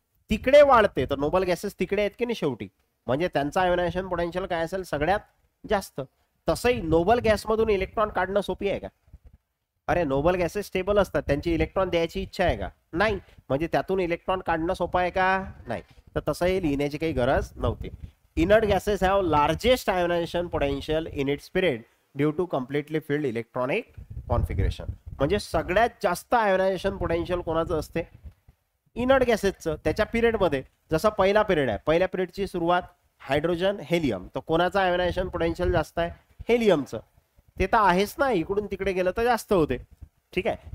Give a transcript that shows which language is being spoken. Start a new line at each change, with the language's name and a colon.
Marathi: तिकडे वाढते तर नोबल गॅसेस तिकडे आहेत की नाही शेवटी, म्हणजे त्यांचा आयोनायझेशन पोटेन्शियल काय असेल? सगळ्यात जास्त. तसंही नोबल गॅस मधून इलेक्ट्रॉन काढणं सोपी आहे का? अरे नोबल गॅसेस स्टेबल असतात, त्यांची इलेक्ट्रॉन द्यायची इच्छा आहे का? नाही. म्हणजे त्यातून इलेक्ट्रॉन काढणं सोपं आहे का? नाही. तर तसंही लिहिण्याची काही गरज नव्हती.
English: Inert gases have largest ionization potential in its period due to completely filled electronic configuration.
Marathi: म्हणजे सगळ्यात जास्त आयोनायझेशन पोटेन्शियल कोणाचं असते? इनर्ट गॅसेसचं. त्याच्या पिरियड मध्ये जसं पहिला पिरियड आहे, पहिल्या पिरियडची सुरुवात हायड्रोजन हेलियम, तर कोणाचं आयोनायझेशन पोटेन्शियल जास्त आहे? हेलियमचं. ते तर आहेच ना, इकडून तिकडे गेलं तर जास्त होते. ठीक आहे.